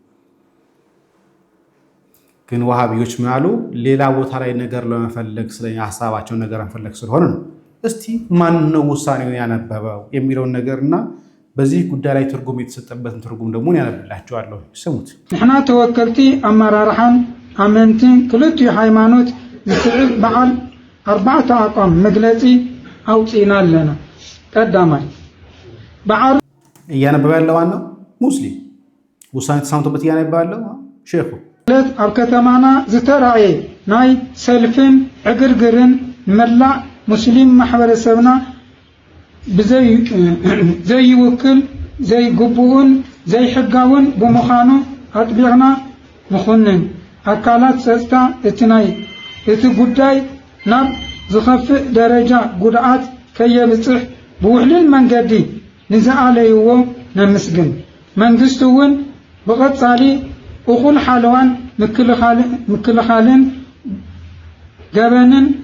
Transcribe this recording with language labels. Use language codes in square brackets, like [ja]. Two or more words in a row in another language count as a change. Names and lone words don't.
[am] ግን ወሃቢዎች ምናሉ ሌላ ቦታ ላይ ነገር ለመፈለግ ስለኛ ሐሳባቸው ነገር መፈለግ ስለሆነ ነው። እስቲ ማን ነው ውሳኔውን ያነበበው የሚለውን ነገርና በዚህ ጉዳይ ላይ ትርጉም የተሰጠበትን ትርጉም ደግሞ ያነብላችኋለሁ። ስሙት። [ti] ንሕና ተወከልቲ አመራርሓን አመንቲን ክልቲኡ ሃይማኖት ዝስዕብ በዓል 4 አቋም መግለጺ አውጪና አለና ቀዳማይ በዓል [am] እያነበበ ያለው ዋናው ሙስሊም ውሳኔ ተሰምቶበት እያነበበ ያለው ሼኹ [ti] ኣብ ከተማና ዝተራእየ ናይ ሰልፍን ዕግርግርን መላእ ሙስሊም ማሕበረሰብና ዘይውክል ዘይግቡእን ዘይሕጋውን ብምዃኑ ኣጥቢቕና ንኹንን ኣካላት ፀጥታ እቲ ጉዳይ ናብ ዝኸፍእ ደረጃ ጉድኣት ከየብፅሕ ብውሕሉል መንገዲ ንዝኣለይዎ ነምስግን። መንግስቲ እውን ብቐፃሊ እኹል ሓለዋን ምክልኻልን ገበንን